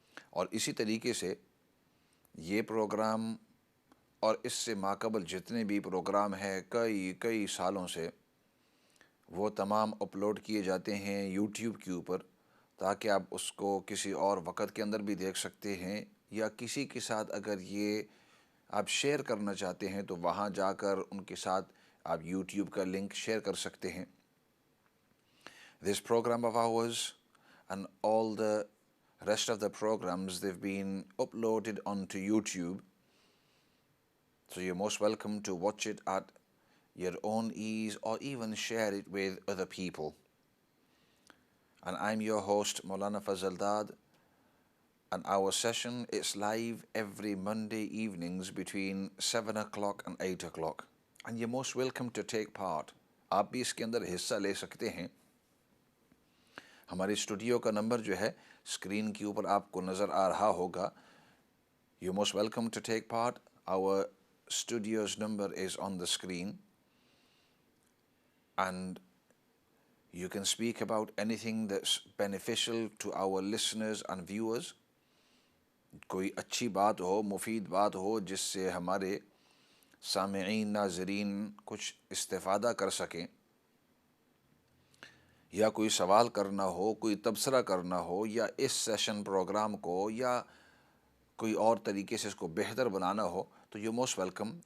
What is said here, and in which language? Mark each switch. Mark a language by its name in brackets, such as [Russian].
[Urdu] اور اسی طریقے سے یہ پروگرام اور اس سے ماقبل جتنے بھی پروگرام ہیں کئی سالوں سے، وہ تمام اپلوڈ کیے جاتے ہیں یوٹیوب کے اوپر تاکہ آپ اس کو کسی اور وقت کے اندر بھی دیکھ سکتے ہیں، یا کسی کے ساتھ اگر یہ آپ شیئر کرنا چاہتے ہیں تو وہاں جا کر ان کے ساتھ آپ یوٹیوب کا لنک شیئر کر سکتے ہیں. [English] This program of ours and all the rest of the programs, they've been uploaded onto YouTube. So you're most welcome to watch it at your own ease or even share it with other people. And I'm your host, Maulana Fazal Dad, and our session is live every Monday evenings between 7 o'clock and 8 o'clock. And you're most welcome to take part. [Urdu] آپ بھی اس کے اندر حصہ لے سکتے ہیں. ہماری studio کا number جو ہے اسکرین کے اوپر آپ کو نظر آ رہا ہوگا. [English] You most welcome to take part. Our studios number is on the screen and you can speak about anything that's beneficial to our listeners and viewers. [Urdu] کوئی اچھی بات ہو، مفید بات ہو جس سے ہمارے سامعین ناظرین کچھ استفادہ کر سکیں، یا کوئی سوال کرنا ہو، کوئی تبصرہ کرنا ہو، یا اس سیشن پروگرام کو یا کوئی اور طریقے سے اس کو بہتر بنانا ہو، تو [English] You most welcome.